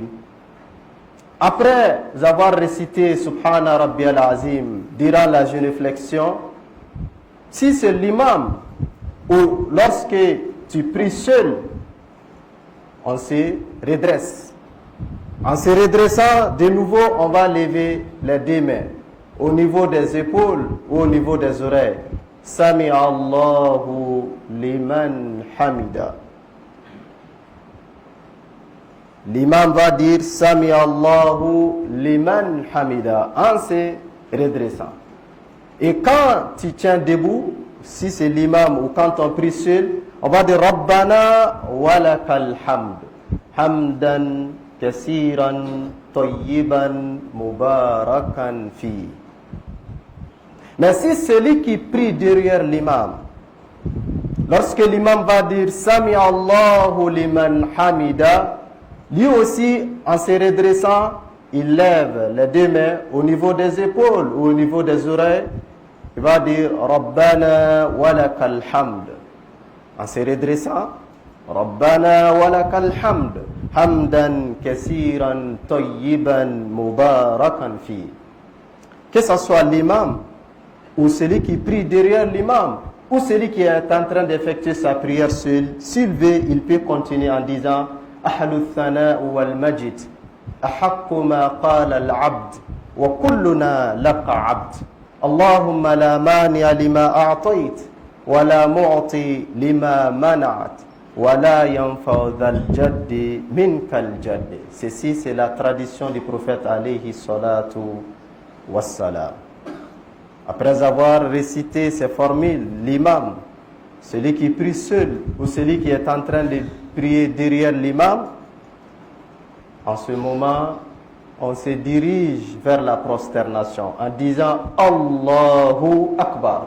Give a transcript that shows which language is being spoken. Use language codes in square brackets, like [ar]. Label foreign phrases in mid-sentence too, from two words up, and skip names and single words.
[fr] Après avoir récité [ar] سبحان ربي العظيم [fr] durant la génuflexion, si c'est l'imam ou lorsque tu pries seul, on se redresse. En se redressant, de nouveau, on va lever les 2 mains au niveau des épaules ou au niveau des oreilles. [ar] سمع الله لمن حمده. [fr] L'imam va dire [ar] سمع الله لمن حمده [fr] en se redressant. Et quand tu tiens debout, si c'est l'imam ou quand on prie seul, on va dire [ar] ربنا ولك الحمد. حمدا كثيرا طيبا مباركا في. [fr] Mais si celui qui prie derrière l'imam, lorsque l'imam va dire [ar] سمع الله لمن حمده, [fr] lui aussi, en se redressant, il lève les 2 mains au niveau des épaules ou au niveau des oreilles. Il va dire [ar] ربنا ولك الحمد. [fr] En se redressant, [ar] ربنا ولك الحمد. حمدا كثيرا طيبا مباركا في. [fr] Que ce soit l'imam ou celui qui prie derrière l'imam ou celui qui est en train d'effectuer sa prière seul, s'il veut, il peut continuer en disant [ar] أحل الثناء والمجد أحق ما قال العبد وكلنا لك عبد اللهم لا مانع لما أعطيت ولا معطي لما منعت ولا ينفع ذا الجد منك الجد. [fr] Ceci, c'est la tradition du prophète [ar] عليه الصلاة والسلام. [fr] Après avoir récité ces formules, l'imam, celui qui prie seul ou celui qui est en train de prier derrière l'imam, en ce moment, on se dirige vers la prosternation en disant [ar] الله أكبر.